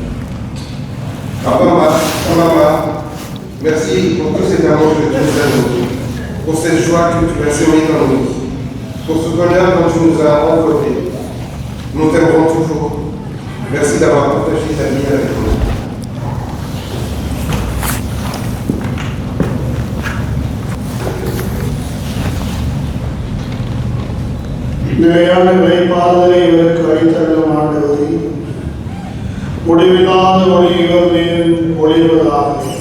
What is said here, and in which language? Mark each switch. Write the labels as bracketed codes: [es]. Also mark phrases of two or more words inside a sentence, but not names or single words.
[fr] Papa, maman, merci pour tout cet amour que tu nous as donné, pour cette joie que tu as semée dans nous. pour ce bonheur dont tu nous as enveloppés. Nous t'aimerons toujours. Merci d'avoir partagé ta vie avec nous. [ta] நிலையான விளைப்பாதலை இவருக்கு அளித்தருளும் ஆண்டவரே, முடிவில்லாத ஒளி இவர் மேல் ஒளிர்வதாக.